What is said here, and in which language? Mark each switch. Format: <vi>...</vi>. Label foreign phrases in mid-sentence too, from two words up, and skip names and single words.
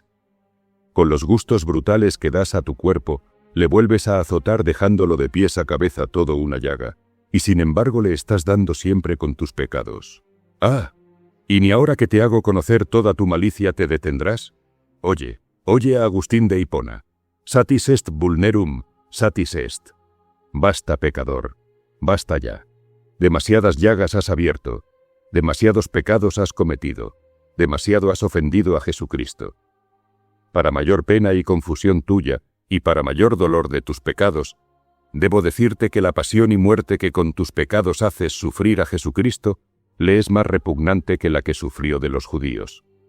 <es>Con los gustos brutales que das a tu cuerpo, le vuelves a azotar dejándolo de pies a cabeza todo una llaga, y sin embargo le estás dando siempre con tus pecados. ¡Ah! ¿Y ni ahora que te hago conocer toda tu malicia te detendrás? Oye a Agustín de Hipona.</es> <la>Satis est vulnerum, satis est.</la> <es>Basta, pecador, basta ya. Demasiadas llagas has abierto, demasiados pecados has cometido, demasiado has ofendido a Jesucristo. Para mayor pena y confusión tuya, y para mayor dolor de tus pecados, debo decirte que la pasión y muerte que con tus pecados haces sufrir a Jesucristo, le es más repugnante que la que sufrió de los judíos.</es>